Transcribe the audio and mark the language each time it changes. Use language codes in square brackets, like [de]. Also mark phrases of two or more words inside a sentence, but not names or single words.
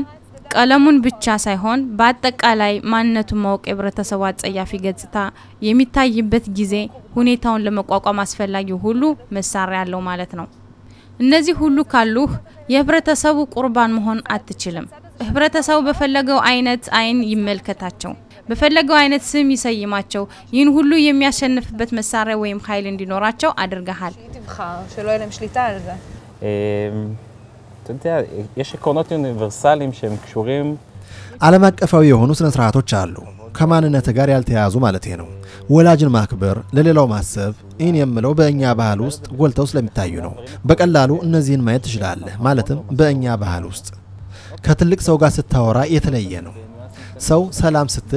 [am] ቀለሙን ብቻ ሳይሆን በአጠቃላይ ማንነቱን ማወቅ የህብረተሰቡ አጸያፊ ገጽታ የሚታይበት ጊዜ ሁኔታውን ለመቋቋም አስፈላጊ ሁሉ መሳሪያ ያለው ማለት ነው እነዚህ ሁሉ ካሉህ የህብረተሰቡ ቁርባን መሆን አትችልም ህብረተሰቡ በፈለገው አይነት አይን ይመልከታቸው በፈለገው አይነት ስም ይሰይማቸው ይህን ሁሉ የሚያሸንፍበት መሳሪያ ወይም ኃይል እንዲኖራቸው አድርገሃል [he] שלא יהיה להם שליטה על זה. אתה יודע, יש עקרונות אוניברסליים שהם קשורים [am] ዓለም አቀፋዊ የሆኑ ስነ ስርዓቶች አሉ ከማንነት ጋር ያልተያዙ ማለት ነው ወላጅን ማክበር ለሌላው ማሰብ ይህን የምለው በእኛ ባህል ውስጥ ጎልተው ስለሚታዩ ነው በቀላሉ እነዚህን ማየት ትችላለህ ማለትም በእኛ ባህል ውስጥ ከትልቅ ሰው ጋር ስታወራ የተለየ ነው ሰው ሰላም ስትል